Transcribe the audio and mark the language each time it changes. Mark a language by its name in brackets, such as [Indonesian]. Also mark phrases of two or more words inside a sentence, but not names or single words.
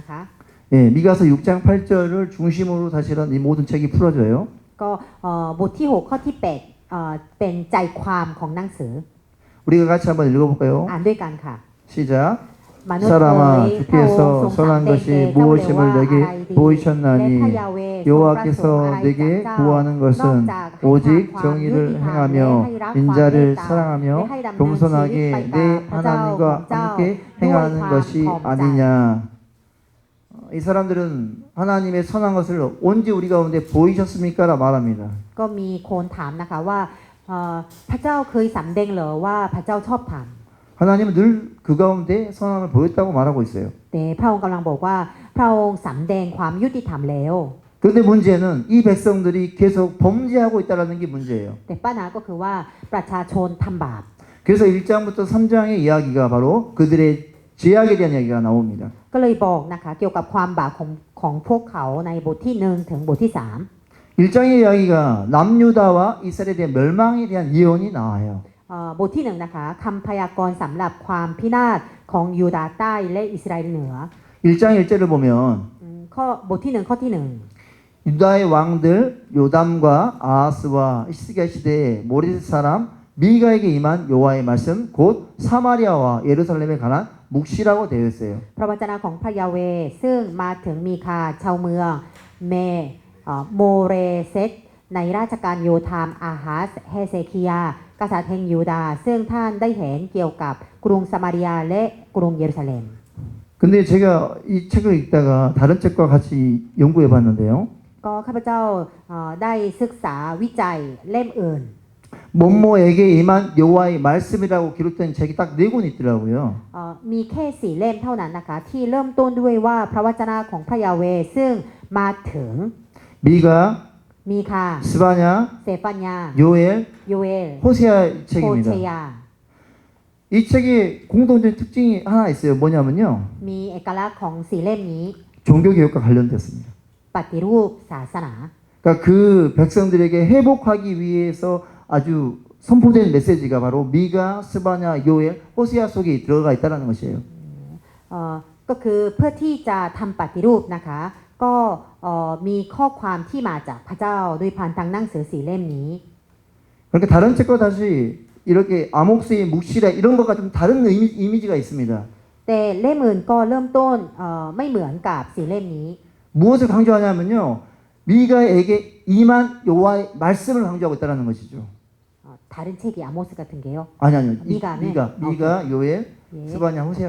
[Korean] 예, 미가서 6장 8절을 중심으로 사실은 이 모든 책이 풀어져요. [Thai] ก็บทที่ 6 ข้อที่ 8เป็นใจความของหนังสือ [Korean] 우리가 같이 한번 읽어볼까요? [Thai] อ่านด้วยกันค่ะ [Korean] 시작. [Thai] มนุษย์เอ๋ย [Korean] 사람아 [Thai] พระองค์ทรง [Korean] 주께서 [Thai] สำแด [Korean] 선한 [Thai] งแก่ [Korean] 것이 [Thai] เจ้าเลยว่า [Korean] 무엇임을 [Thai] อะไร [Korean] 내게 [Thai] ดีและพระ [Korean] 보이셨나니 [Thai] ยาเวห์ทรงประสงค์อะไร [Korean] 여호와께서 [Thai] จาก [Korean] 내게 [Thai] เจ้า [Korean] 구하는 [Thai] นอก [Korean] 것은 [Thai] จากให้ [Korean] 오직 [Thai] ทำความยุ [Korean] 정의를 [Thai] ติธรรมและ [Korean] 행하며 [Thai] ให้รักความเมต [Korean] 인자를 [Thai] ตาและ [Korean] 사랑하며 [Thai] ให้ดำเนินชีวิต [Korean] 겸손하게 [Thai] ไป [Korean] 내 [Thai] ตามพระเจ้าของ [Korean] 하나님과 [Thai] เจ้า [Korean] 함께 [Thai] ด้วย [Korean] 행하는 [Thai] ความ [Korean] 것이 [Thai] พร้อมใจ [Korean] 아니냐. 이 사람들은 하나님의 선한 것을 언제 우리 가운데 보이셨습니까? 라 말합니다. [Thai] ก็มีคนถามนะคะว่าพระเจ้าเคยสำแดงเหรอว่าพระเจ้าชอบธรรม [Korean] 하나님은 늘 그 가운데 선함을 보였다고 말하고 있어요. [Thai] แต่พระองค์กำลังบอกว่าพระองค์สำแดงความยุติธรรมแล้ว [Korean] 그런데 문제는 이 백성들이 계속 범죄하고 있다는 게 문제예요. [Thai] แต่ปัญหาก็คือว่าประชาชนทำบาป [Korean] 그래서 1장부터 3장의 이야기가 바로 그들의 죄악에 대한 이야기가 나옵니다. [Thai] ก็เลยบอกนะคะเกี่ยวกับความบาปของพวกเขาในบทที่ 1 ถึงบทที่ [Korean] 1장의 이야기가 남유다와 이스라엘에 대한 멸망에 대한 예언이 나와요. [Thai] 3บทที่ 1 นะคะคำพยากรณ์สำหรับความพินาศของยูดาห์ใต้และอิสราเอลเหนือ [Korean] 1장 1절을 보면 [Thai] ข้อบทที่ 1 ข้อที่ [Korean] 유다의 왕들 요담과 아하스와 히스기야 시대에 모레셋 사람 미가에게 임한 여호와의 말씀 곧 사마리아와 예루살렘에 관한 묵시라고 되어 있어요. [Thai] 1 พระวจนะของพระยาเวห์ซึ่งมาถึงมีคาชาวเมืองโมเรเซตในราชการโยธามอาฮัสเฮเซคียากษัตริย์แห่งยูดาห์ซึ่งท่านได้เห็นเกี่ยวกับกรุงซามารียาและกรุงเยรูซาเล็ม [Korean] 근데 제가 이 책을 읽다가 다른 책과 같이 연구해 봤는데요. [Thai] ก็ข้าพเจ้าได้ศึกษาวิจัยเล่มอื่น [Korean] 뭐뭐에게 임한 여호와의 말씀이라고 기록된 책이 딱 4권 있더라고요. [Thai] มีแค่4เล่มเท่านั้นนะคะที่เริ่มต้นด้วยว่าพระวจนะของพระยาเวห์ซึ่งมาถึง [Korean] 미가, [Thai] มีคา [Korean] 스바냐, [Thai] เซฟันยา [Korean] 요엘, [Thai] โยเอล [Korean] 호세아 [Thai] โฮเช [Korean] 책입니다. [Thai] ยา [Korean] 이 책의 공통적인 특징이 하나 있어요. 뭐냐면요. [Thai] มีเอกลักษณ์ของ4เล่มนี้ [Korean] 종교개혁과 관련됐습니다. [Thai] ปฏิรูปศาสนา [Korean] 그러니까 그 백성들에게 회복하기 위해서 아주 선포된 메시지가 바로 미가, 스바냐, 요엘, 호세아 속에 들어가 있다는 것이에요. [Thai] ก็คือเพื่อที่จะทำปฏิรูปนะคะก็มีข้อความที่มาจากพระเจ้าโดยผ่านทางหนังสือ4เล่มนี้ [Korean] 그러니까 다른 책과 다시 이렇게 아목스의 묵시라 이런 것과 좀 다른 이미지가 있습니다. แต่เล่มอื่นก็เริ่มต้นไม่เหมือนกับ4เล่มนี้ 무엇을 강조하냐면요. 미가에게 임한 여호와의 말씀을 강조하고 있다는 것이죠. 다른 책이 아모스 같은 게요. 아니 미가네. 미가, 요엘, 예. 스바냐, 호세아가